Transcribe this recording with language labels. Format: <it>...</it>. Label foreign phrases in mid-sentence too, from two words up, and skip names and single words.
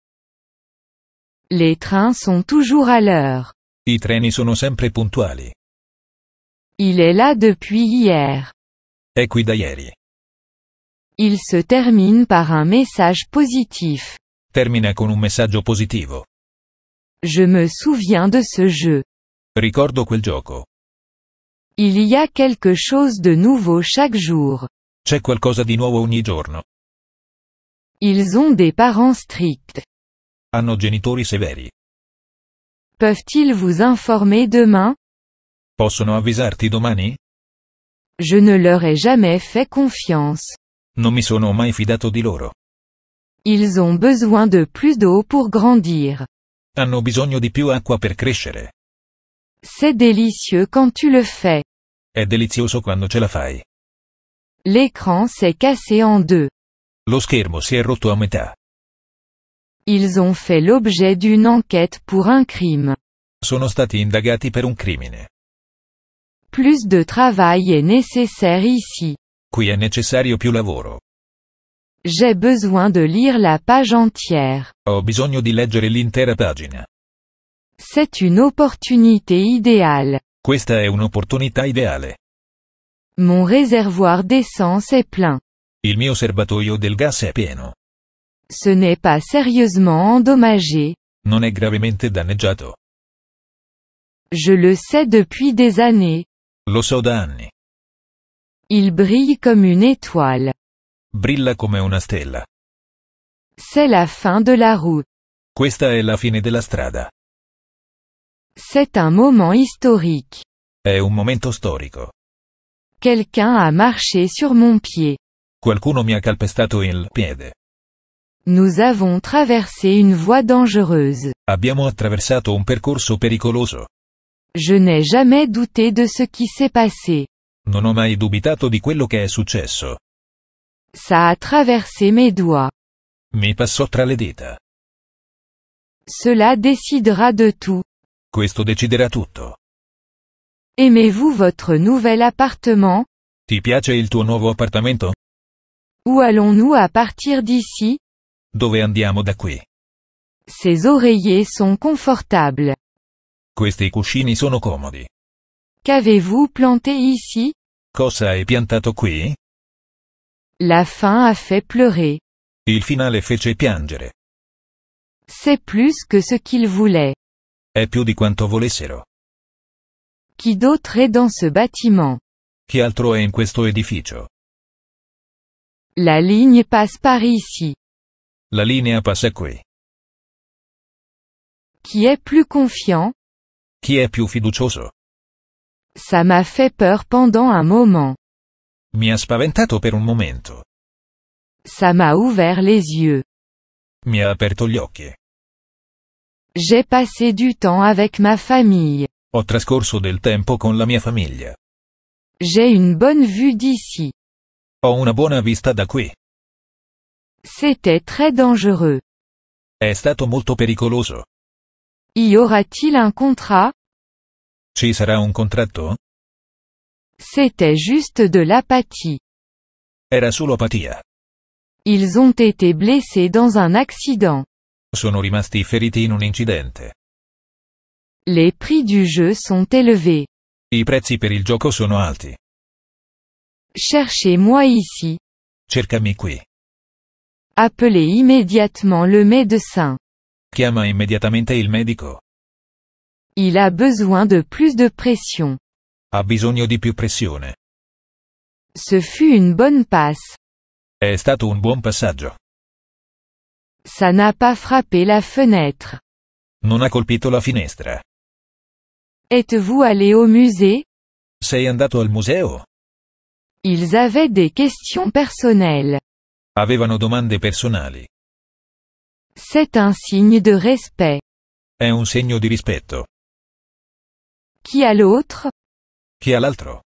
<fr>Les trains sont toujours à l'heure.</fr> <it>I treni sono sempre puntuali.</it> <fr>Il est là depuis hier.</fr> <it>È qui da ieri.</it> <fr>Il se termine par un message positif.</fr> <it>Termina con un messaggio positivo.</it> <fr>Je me souviens de ce jeu.</fr> <it>Ricordo quel gioco.</it> <fr>Il y a quelque chose de nouveau chaque jour.</fr> <it>C'è qualcosa di nuovo ogni giorno.</it> <fr>Ils ont des parents stricts.</fr> <it>Hanno genitori severi.</it> <fr>Peuvent-ils vous informer demain?</fr> <it>Possono avvisarti domani?</it> <fr>Je ne leur ai jamais fait confiance.</fr> <it>Non mi sono mai fidato di loro.</it> <fr>Ils ont besoin de plus d'eau pour grandir.</fr> <it>Hanno bisogno di più acqua per crescere.</it> <fr>C'est délicieux quand tu le fais.</fr> <it>È delizioso quando ce la fai.</it> <fr>L'écran s'est cassé en deux.</fr> <it>Lo schermo si è rotto a metà.</it> <fr>Ils ont fait l'objet d'une enquête pour un crime.</fr> <it>Sono stati indagati per un crimine.</it> <fr>Plus de travail est nécessaire ici.</fr> <it>Qui è necessario più lavoro.</it> <fr>J'ai besoin de lire la page entière.</fr> <it>Ho bisogno di leggere l'intera pagina.</it> <fr>C'est une opportunité idéale.</fr> <it>Questa è un'opportunità ideale.</it> <fr>Mon réservoir d'essence est plein.</fr> <it>Il mio serbatoio del gas è pieno.</it> <fr>Ce n'est pas sérieusement endommagé.</fr> <it>Non è gravemente danneggiato.</it> <fr>Je le sais depuis des années.</fr> <it>Lo so da anni.</it> <fr>Il brille comme une étoile.</fr> <it>Brilla come una stella.</it> <fr>C'est la fin de la route.</fr> <it>Questa è la fine della strada.</it> <fr>C'est un moment historique.</fr> <it>È un momento storico.</it> <fr>Quelqu'un a marché sur mon pied.</fr> <it>Qualcuno mi ha calpestato il piede.</it> <fr>Nous avons traversé une voie dangereuse.</fr> <it>Abbiamo attraversato un percorso pericoloso.</it> <fr>Je n'ai jamais douté de ce qui s'est passé.</fr> <it>Non ho mai dubitato di quello che è successo.</it> <fr>Ça a traversé mes doigts.</fr> <it>Mi passò tra le dita.</it> <fr>Cela décidera de tout.</fr> <it>Questo deciderà tutto.</it> <fr>Aimez-vous votre nouvel appartement?</fr> <it>Ti piace il tuo nuovo appartamento?</it> <fr>Où allons-nous à partir d'ici?</fr> <it>Dove andiamo da qui?</it> <fr>Ces oreillers sont confortables.</fr> <it>Questi cuscini sono comodi.</it> <fr>Qu'avez-vous planté ici?</fr> <it>Cosa hai piantato qui?</it> <fr>La fin a fait pleurer.</fr> <it>Il finale fece piangere.</it> <fr>C'est plus que ce qu'ils voulaient.</fr> <it>È più di quanto volessero.</it> <fr>Qui d'autre est dans ce bâtiment?</fr> <it>Chi altro è in questo edificio?</it> <fr>La ligne passe par ici.</fr> <it>La linea passa qui.</it> <fr>Qui est plus confiant?</fr> <it>Chi è più fiducioso?</it> <fr>Ça m'a fait peur pendant un moment.</fr> <it>Mi ha spaventato per un momento.</it> <fr>Ça m'a ouvert les yeux.</fr> <it>Mi ha aperto gli occhi.</it> <fr>J'ai passé du temps avec ma famille.</fr> <it>Ho trascorso del tempo con la mia famiglia.</it> <fr>J'ai une bonne vue d'ici.</fr> <it>Ho una buona vista da qui.</it> <fr>C'était très dangereux.</fr> <it>È stato molto pericoloso.</it> <fr>Y aura-t-il un contrat?</fr> <it>Ci sarà un contratto?</it> <fr>C'était juste de l'apathie.</fr> <it>Era solo apatia.</it> <fr>Ils ont été blessés dans un accident.</fr> <it>Sono rimasti feriti in un incidente.</it> <fr>Les prix du jeu sont élevés.</fr> <it>I prezzi per il gioco sono alti.</it> <fr>Cherchez-moi ici.</fr> <it>Cercami qui.</it> <fr>Appelez immédiatement le médecin.</fr> <it>Chiama immediatamente il medico.</it> <fr>Il a besoin de plus de pression.</fr> <it>Ha bisogno di più pressione.</it> <fr>Ce fut une bonne passe.</fr> <it>È stato un buon passaggio.</it> <fr>Ça n'a pas frappé la fenêtre.</fr> <it>Non ha colpito la finestra.</it> <fr>Êtes-vous allé au musée?</fr> <it>Sei andato al museo?</it> <fr>Ils avaient des questions personnelles.</fr> <it>Avevano domande personali.</it> <fr>C'est un signe de respect.</fr> <it>È un segno di rispetto.</it> <fr>Qui a l'autre?</fr> <it>Chi ha l'altro?</it>